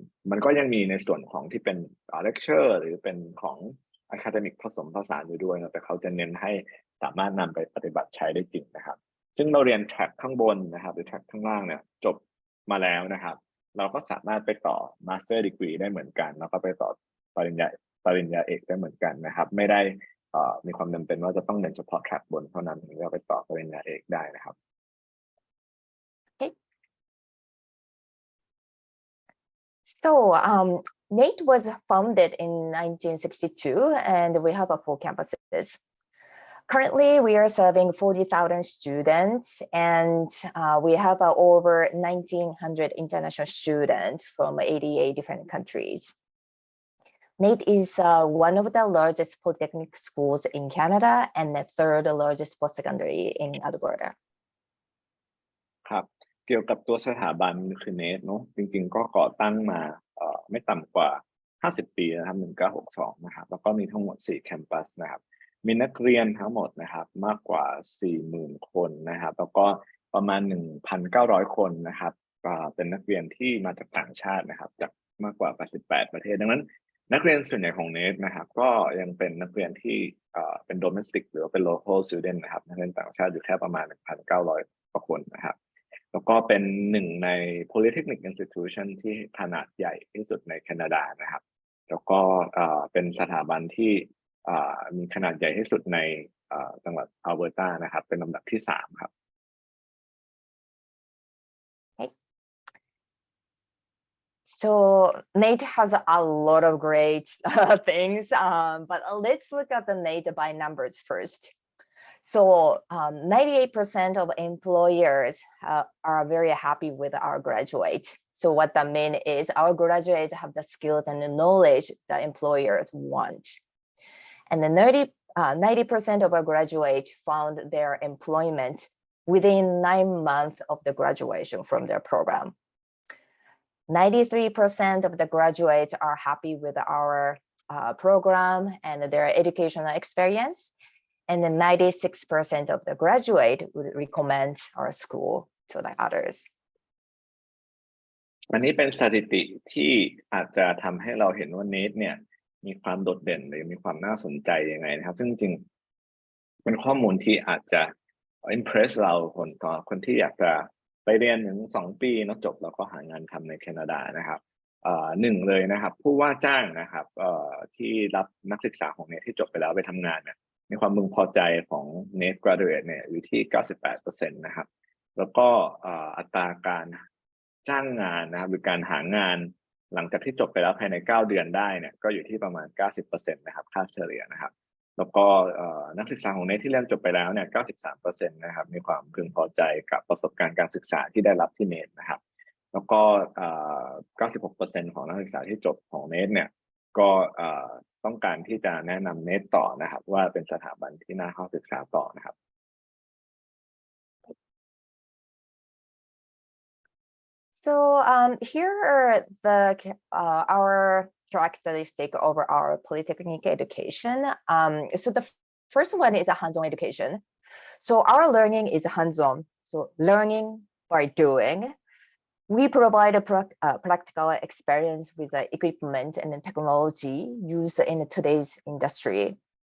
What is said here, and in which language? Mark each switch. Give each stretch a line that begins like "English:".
Thai: มันก็ยังมีในส่วนของที่เป็นlecture หรือเป็นของ academic ผสมผสานอยู่ด้วยนะแต่เขาจะเน้นให้สามารถนำไปปฏิบัติใช้ได้จริงนะครับซึ่งเราเรียน track ข้างบนนะครับหรือ track ข้างล่างเนี่ยจบมาแล้วนะครับเราก็สามารถไปต่อ master degree ได้เหมือนกันแล้วก็ไปต่อปริญญาเอกได้เหมือนกันนะครับไม่ได้มีความจำเป็นว่าจะต้องเรียนเฉพาะ track บนเท่านั้นถึงจะไปต่อปริญญาเอกได้นะครับ
English: So NAIT was founded in 1962 and we have 4 campuses. Currently, we are serving 40,000 students and we have over 1,900 international students from 88 different countries. NAIT is one of the largest polytechnic schools in Canada and the 3rd largest post-secondary in Alberta.
Thai: ครับเกี่ยวกับตัวสถาบันคือ NAIT เนาะจริงๆก็ก่อตั้งมาไม่ต่ำกว่า50 ปีนะครับ1962นะครับแล้วก็มีทั้งหมด4 แคมปัสนะครับมีนักเรียนทั้งหมดนะครับมากกว่า 40,000 คนนะครับแล้วก็ประมาณ 1,900 คนนะครับเป็นนักเรียนที่มาจากต่างชาตินะครับจากมากกว่า88 ประเทศดังนั้นนักเรียนส่วนใหญ่ของ NAIT นะครับก็ยังเป็นนักเรียนที่ เป็น domestic หรือว่าเป็น local student นะครับนักเรียนต่างชาติอยู่แค่ประมาณ 1,900 กว่าคนนะครับแล้วก็เป็น1 ใน Polytechnic Institution ที่ขนาดใหญ่ที่สุดในแคนาดานะครับแล้วก็เป็นสถาบันที่มีขนาดใหญ่ที่สุดในจังหวัดอัลเบอร์ตานะครับเป็นลำดับที่3ครับ
English: So NAIT has a lot of great things, but let's look at the NAIT by numbers first. So 98% of employers are very happy with our graduates. So what that means is our graduates have the skills and the knowledge that employers want. And then 90% of our graduates found their employment within 9 months of the graduation from their program. 93% of the graduates are happy with our program and their educational experience. And then 96% of the graduate would recommend our school to the others.
Thai: อันนี้เป็นสถิติที่อาจจะทำให้เราเห็นว่า NAIT เนี่ยมีความโดดเด่นหรือมีความน่าสนใจยังไงนะครับซึ่งจริงเป็นข้อมูลที่อาจจะ impress เราคนที่อยากจะไปเรียนถึง2 ปีแล้วจบแล้วก็หางานทำในแคนาดานะครับ1เลยนะครับผู้ว่าจ้างนะครับที่รับนักศึกษาของNAITที่จบไปแล้วไปทำงานเนี่ยมีความพึงพอใจของ NAIT graduate เนี่ยอยู่ที่ 98% นะครับแล้วก็อัตราการ จ้างงานนะครับหรือการหางานหลังจากที่จบไปแล้วภายใน9 เดือนได้เนี่ยก็อยู่ที่ประมาณ 90% นะครับค่าเฉลี่ยนะครับแล้วก็นักศึกษาของNAITที่เรียนจบไปแล้วเนี่ย 93% นะครับมีความพึงพอใจกับประสบการณ์การศึกษาที่ได้รับที่NAITนะครับแล้วก็96% ของนักศึกษาที่จบของNAITเนี่ยก็ต้องการที่จะแนะนำNAITต่อนะครับว่าเป็นสถาบันที่น่าเข้าศึกษาต่อนะครับ
English: So here are our characteristic over our polytechnic education. So the first one is a hands-on education. So our learning is hands-on. So learning by doing. We provide a practical experience with the equipment and the technology used in today's industry.